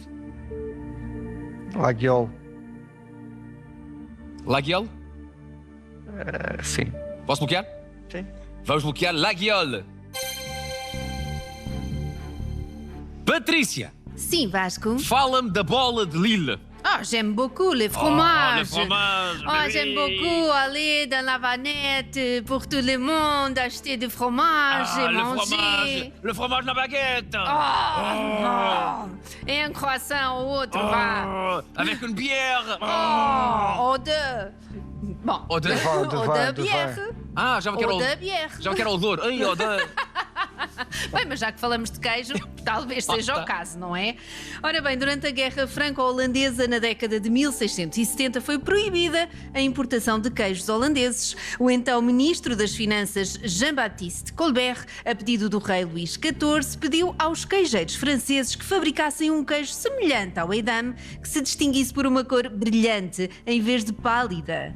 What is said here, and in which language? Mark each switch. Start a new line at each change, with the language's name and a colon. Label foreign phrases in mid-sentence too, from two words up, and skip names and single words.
Portuguese: La Guiole, La Guiole? sim. Posso bloquear? Sim. Vamos bloquear La Guiole. Patrícia, Sim, Vasco. fala-me da bola de Lille.
French: Oh, j'aime beaucoup les fromages. fromage, Oh, j'aime beaucoup aller dans la vanette pour tout le monde, acheter du fromage et manger. Le fromage na baguette. Oh. Et un croissant ou autre, va. Avec une bière. Oh, ou deux. Bon, Ou deux. vin, de ou vin, deux de bières. vin.
Portuguese: Ah, já me quero
French: Ou deux bières.
Portuguese: Já me quero odor. Ai, odor. Bem, mas já que falamos de queijo, Talvez seja o caso, não é? Ora bem, durante a Guerra Franco-Holandesa, na década de 1670, foi proibida a importação de queijos holandeses. O então Ministro das Finanças, Jean-Baptiste Colbert, a pedido do rei Luís XIV, pediu aos queijeiros franceses que fabricassem um queijo semelhante ao Edam, que se distinguisse por uma cor brilhante em vez de pálida.